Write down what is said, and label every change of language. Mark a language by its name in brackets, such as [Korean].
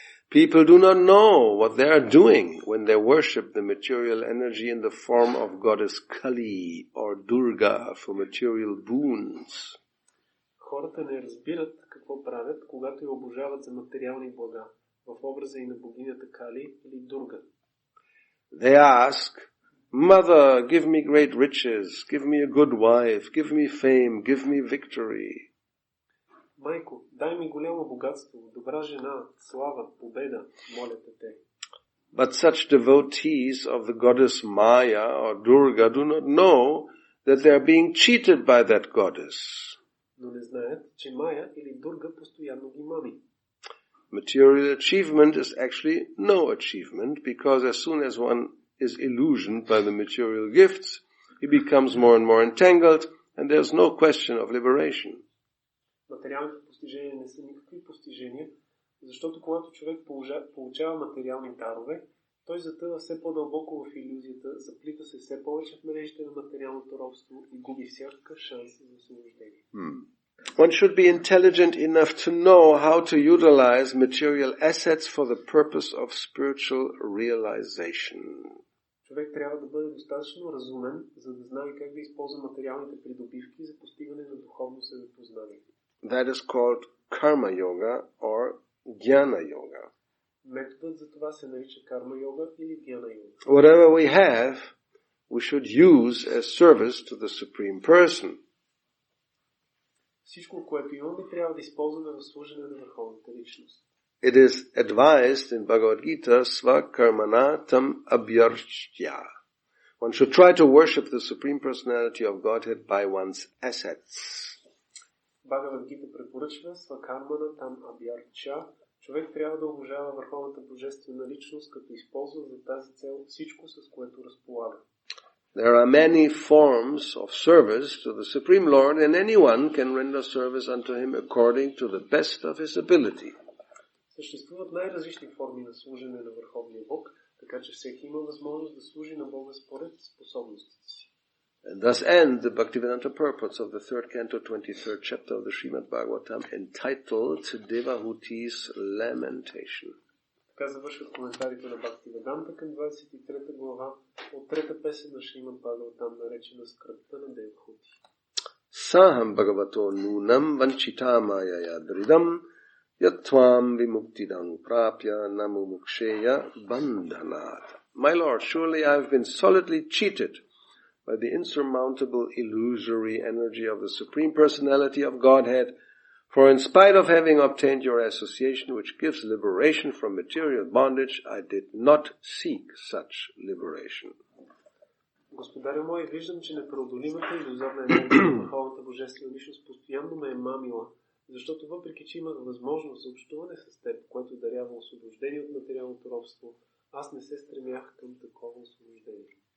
[English] People do not know what they are doing when they worship the material energy in the form of goddess Kali or Durga for material boons. [Bulgarian] Хората не разбират какво правят, когато я обожават за материални блага, в образа и на богинята Кали или Дурга. [English] They ask, Mother, give me great riches, give me a good wife, give me fame, give me victory. [Bulgarian] Майко, дай ми голямо богатство, добра жена, слава, победа, молят те. [English] But such devotees of the goddess Maya or Durga do not know that they are being cheated by that goddess. [Bulgarian] Но не знаят, че Майя или Дурга постоянно ги мами. [English] Material achievement is actually no achievement, because as soon as one is illusioned by the material gifts, he becomes more and more entangled, and there's no question of liberation. [Bulgarian] Материалните постижения не са никакви постижения, защото когато човек получава материални дарове, той затъва все по-дълбоко в илюзията, заплита се все повече в мрежите на материалното робство и губи всякакъв шанс за освобождение. [English] One should be intelligent enough to know how to utilize material assets for the purpose of spiritual realization. [Bulgarian] Човек трябва да бъде достатъчно разумен, за да знае как да използва материалните придобивки за постигане на духовно себепознание. [English] That is called karma yoga or jnana yoga. [Bulgarian] Методът за това се нарича карма йога или гьяна йога. [English] Whatever we have, we should use as service to the Supreme Person. [Bulgarian] Всичко, което имаме, трябва да използваме в служене на върховната личност. [English] It is advised in Bhagavad Gita, [Sanskrit] svakarmana tam abhyarchya. [English] One should try to worship the Supreme Personality of Godhead by one's assets. [Bulgarian] Бхагавад Гита препоръчва [Sanskrit] свакармана там абhyarchya. [Bulgarian] Човек трябва да уважава върховната божествена личност, като използва за тази цел всичко, с което разполага. [English] There are many forms of service to the Supreme Lord, and anyone can render service unto Him according to the best of his ability. [Bulgarian] Съществуват най-различни форми на служене на Върховния Бог, така че всеки има възможност да служи на Бога според способностите си. [English] And thus end the Bhaktivedanta purports of the 3rd canto, 23rd chapter of the Srimad Bhagavatam, entitled Devahuti's Lamentation. [Bulgarian] Така завършват коментарите на Бхактиведанта към 23 глава от 3-та песен на Шримад Бхагаватам, наречена Скръпта на Девахути. [Sanskrit] Saham Bhagavato Nunam Vanchitamaya Yadridam Yatvam Vimuktidam Prapya Namumuksheya Bandhanat. [English] My Lord, surely I have been solidly cheated by the insurmountable illusory energy of the Supreme Personality of Godhead, for in spite of having obtained your association which gives liberation from material bondage, I did not seek such liberation. [Bulgarian] Господарю мой, виждам, че непреодолимата илюзорна енергия на Върховната Божествена личност постоянно ме е мамила, защото въпреки, че имах възможност за общуване с теб, което дарява освобождение от материалното робство, аз не се стремях към такова освобождение.